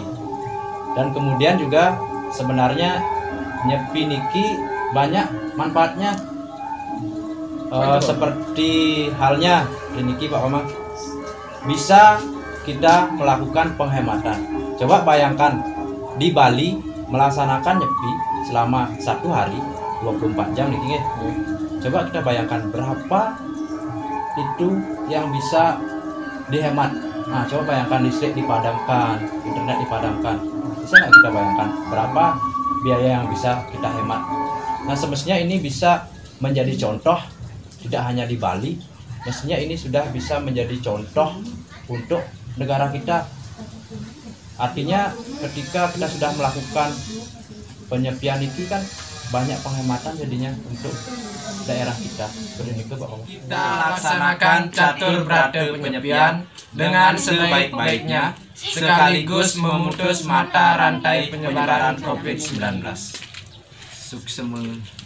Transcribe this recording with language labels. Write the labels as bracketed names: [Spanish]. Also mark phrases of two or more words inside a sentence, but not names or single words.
[Indonesian] Dan kemudian juga sebenarnya Nyepi niki banyak manfaatnya. Seperti halnya niki Pak Omang, bisa kita melakukan penghematan. Coba bayangkan di Bali melaksanakan Nyepi selama 1 hari 24 jam [Balinese] niki nggih. [Indonesian] Coba kita bayangkan berapa itu yang bisa dihemat. Nah, coba bayangkan listrik dipadamkan, internet dipadamkan. Bisa nggak kita bayangkan berapa biaya yang bisa kita hemat? Nah, semestinya ini bisa menjadi contoh tidak hanya di Bali, mestinya ini sudah bisa menjadi contoh untuk negara kita. Artinya ketika kita sudah melakukan penyepian itu kan banyak penghematan jadinya untuk daerah kita. Seperti itu Pak Om. Kita laksanakan catur berate penyepian dengan sebaik-baiknya sekaligus memutus mata rantai penyebaran COVID-19. Sukses.